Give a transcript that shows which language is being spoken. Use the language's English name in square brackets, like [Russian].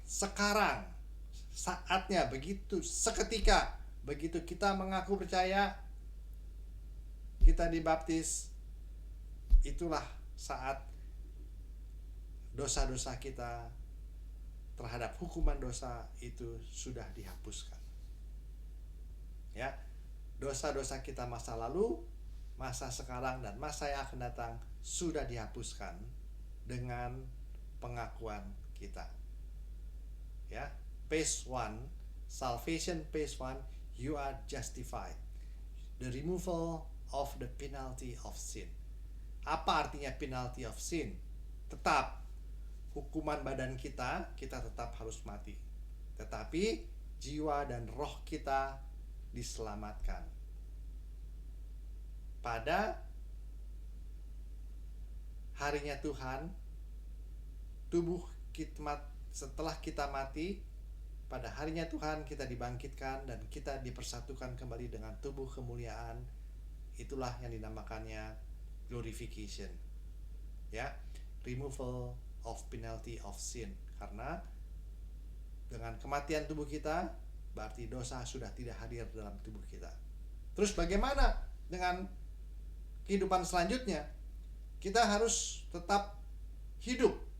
[Indonesian] Sekarang saatnya, begitu seketika, begitu kita mengaku percaya, kita dibaptis, itulah saat dosa-dosa kita terhadap hukuman dosa itu sudah dihapuskan. Ya, dosa-dosa kita masa lalu, masa sekarang, dan masa yang akan datang sudah dihapuskan dengan pengakuan kita. [English] Ya, phase 1, salvation phase 1, you are justified. The removal of the penalty of sin. [Indonesian] Apa artinya [English] penalty of sin? [Indonesian] Tetap hukuman badan kita tetap harus mati. Tetapi jiwa dan roh kita diselamatkan. Pada harinya Tuhan, tubuh kita setelah kita mati, pada harinya Tuhan kita dibangkitkan dan kita dipersatukan kembali dengan tubuh kemuliaan. Itulah yang dinamakannya glorification. [English] Ya, removal of penalty of sin. [Indonesian] Karena dengan kematian tubuh kita, berarti dosa sudah tidak hadir dalam tubuh kita. Terus bagaimana dengan kehidupan selanjutnya? Kita harus tetap hidup.